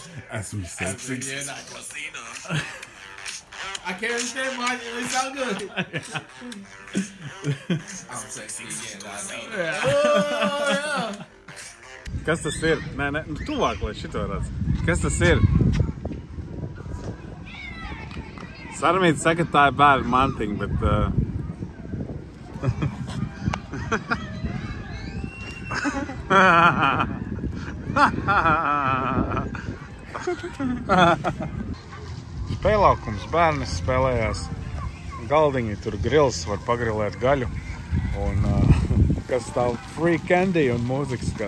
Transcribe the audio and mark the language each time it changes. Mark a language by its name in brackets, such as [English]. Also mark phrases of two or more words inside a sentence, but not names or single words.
[Latvian] Esmu seksīgs. [English] I can't understand why it sound good. I'm sexy again. [Latvian] Kas tas ir? Nē, nu tuvāk, lai šito redz. Kas tas ir? Sarmīte saka, tā ir bērnu mantiņa, bet... Spēlākums, bērni spēlējās galdiņi, tur grils, var pagrilēt gaļu un kas stāv [English] free candy [Latvian] un mūzika skan.